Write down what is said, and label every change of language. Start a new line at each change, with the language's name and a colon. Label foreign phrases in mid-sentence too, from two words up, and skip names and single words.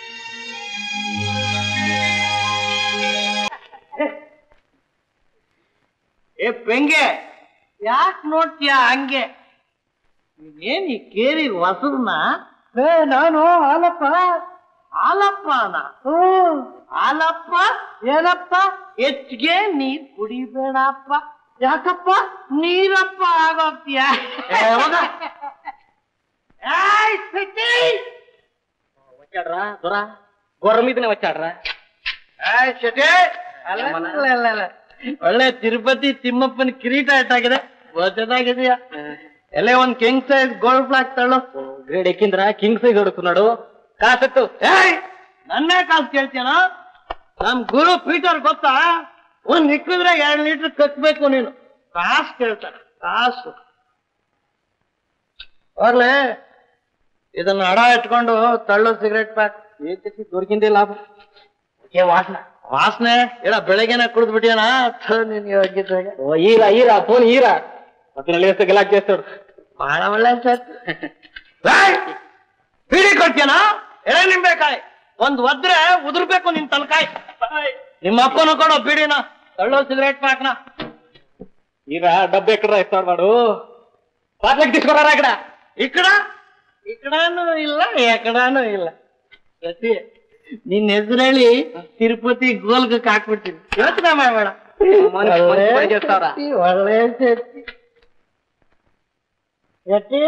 Kannada: ಏ ಪೆಂಗೆ, ಯಾಕೆ ನೋಡ್ತೀಯ ಹಂಗೆ? ಏನ್ ಈ ಕೇರಿ ಹೊಸದನ್ನ? ನಾನು ಹಾಲಪ್ಪ. ಹಾಲಪ್ಪನ? ಹಾಲಪ್ಪ ಏನಪ್ಪ? ಹೆಚ್ಚಿಗೆ ನೀರ್ ಕುಡಿಬೇಡಪ್ಪ. ಯಾಕಪ್ಪ? ನೀರಪ್ಪ ಆಗೋಗ್ತೀಯ.
Telugu: వచ్చాడ్రా దొర గొర్రె మీదనే వచ్చాడ్రా.
Kannada: ಒಳ್ಳೆ ತಿರುಪತಿ ತಿಮ್ಮಪ್ಪನ ಕಿರೀಟ ಇಟ್ಟಾಗಿದೆ, ಚೆನ್ನಾಗಿದೆಯಾ? ಎಲ್ಲೇ ಒಂದ್
English: king size
Kannada: ಗೋಲ್ಡ್ ಫ್ಲಾಗ್ ತಳ್ಳೋ.
Telugu: గ్రేడ్ ఎక్కిందిరా,
English: king size
Telugu: అడుగుతున్నాడు. కాసెత్తు.
Kannada: ನನ್ನೇ ಕಾಸು ಕೇಳ್ತೀನ? ನಮ್ ಗುರು ಪೀಟರ್ ಗೊತ್ತಾ? ಒಂದ್ ನಿಕ್ಕಿದ್ರೆ 2 ಲೀಟರ್ ಕಟ್ಬೇಕು ನೀನು. ಕಾಸು ಕೇಳ್ತಾನೆ, ಕಾಸು. ಹೋಗ್ಲೇ, ಇದನ್ನ ಹಡ ಇಟ್ಕೊಂಡು ತಳ್ಳೋ
English: cigarette pack
Telugu: దొరికిందే లాభం. ఏ వాసన
Kannada: ವಾಸನೆ ಇಲ್ಲ, ಬೆಳಗ್ಗೆನ ಕುಡಿದ್ ಬಿಟ್ಟಿಯನ ನೀನ್ ಹೋಗಿದ್ದಾಗ.
Telugu: ఈరా ఈరా ఫోన్ ఈరా, పక్కన లేస్తే గిలాక్ చేస్తాడు.
Kannada: ಬಹಳ ಒಳ್ಳೆ ಬೀಡಿ ಕೊಡ್ತೀಯನ? ಎಳೆ ನಿಂಬೇಕಾಯ್ ಒಂದ್ ಒದ್ರೆ ಉದುರ್ಬೇಕು ನಿನ್ ತಲಕಾಯ್. ನಿಮ್ಮ ಅಪ್ಪನು ಕೊಡೋ ಬೀಡಿನ, ತಳ್ಳೋ
English: cigarette packna.
Telugu: ఈరా డబ్బు ఎక్కడ ఇస్తాడు వాడు? పాటలకు తీసుకురారా ఇక్కడ.
Kannada: ಇಕಡಾನು ಇಲ್ಲ, ಎಕಡಾನು ಇಲ್ಲ. ಸತಿ, ನಿನ್ ಹೆಸರೇಳಿ ತಿರುಪತಿ ಗೋಲ್ಗಕ್ಕೆ ಹಾಕ್ಬಿಡ್ತೀನಿ. ಯೋಚನೆ ಮಾಡಬೇಡ. ಒಳ್ಳೆ ಸತಿ.